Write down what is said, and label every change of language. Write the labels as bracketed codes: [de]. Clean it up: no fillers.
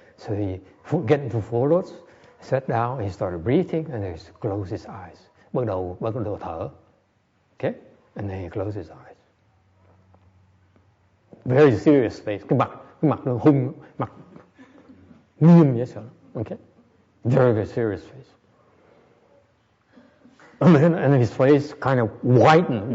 [en] So he get into full lotus, sat down, he started breathing, and he closed his eyes. [vi] Bắt đầu thở. [en] Okay? And then he closed his eyes. Very serious face. [vi] Cái mặt nó hung, mặt nghiêm vậy sao? [en] Okay? Very, very serious face. And his face kind of whitened.